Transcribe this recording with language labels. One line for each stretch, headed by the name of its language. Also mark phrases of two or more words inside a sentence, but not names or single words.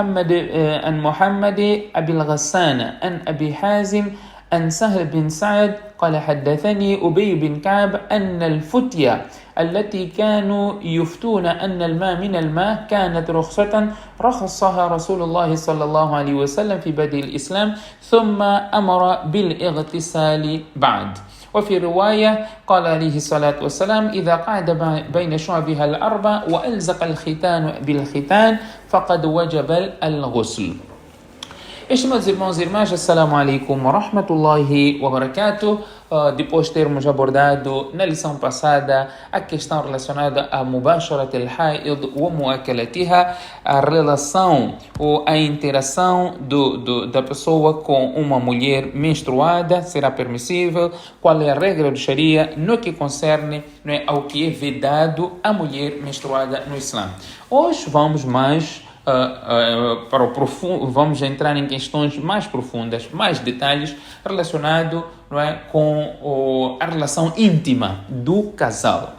Arabic: محمد أبي الغسان عن أبي حازم عن سهل بن سعد قال حدثني أبي بن كعب أن الفتية التي كانوا يفتون أن الماء من الماء كانت رخصها رسول الله صلى الله عليه وسلم في بدء الإسلام ثم أمر بالاغتسال بعد. وفي رواية قال عليه الصلاة والسلام: إذا قعد بين شعبها الأربع وألزق الختان بالختان فقد وجب الغسل.
Portuguese: Estimados irmãos e irmãs,
Arabic: السلام عليكم ورحمة الله وبركاته.
Portuguese: Depois de termos abordado na lição passada a questão relacionada a
Arabic: مباشرة الحائض ومؤاكلتها,
Portuguese: a relação ou a interação da pessoa com uma mulher menstruada será permissível, qual é a regra do Sharia no que concerne ao que é vedado à mulher menstruada no Islã. Hoje vamos vamos entrar em questões mais profundas, mais detalhes relacionados com a relação íntima do casal.